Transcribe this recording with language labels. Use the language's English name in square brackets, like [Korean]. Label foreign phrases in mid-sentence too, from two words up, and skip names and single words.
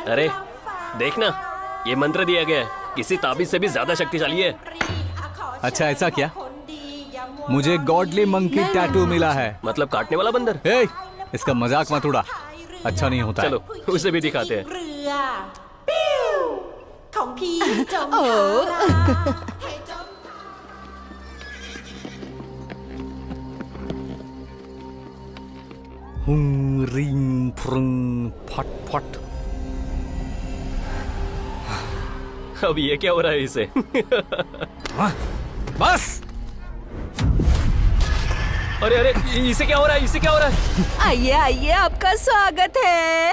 [Hindi] अरे देखना, ये मंत्र दिया गया है, किसी ताबीज से भी ज्यादा शक्तिशाली है। अच्छा ऐसा क्या? मुझे [English] godly monkey tattoo [Hindi] मिला है। मतलब काटने वाला बंदर। हे, इसका मजाक मत उड़ा, अच्छा नहीं होता। चलो उसे भी दिखाते हैं। [Thai] ของพี่จงคา हुं रिंग फ्रुंग फट फट। [Hindi] अब ये क्या हो रहा है इसे? बस। अरे अरे, इसे क्या हो रहा है? इसे क्या हो रहा है? आइए आइए, आपका स्वागत है।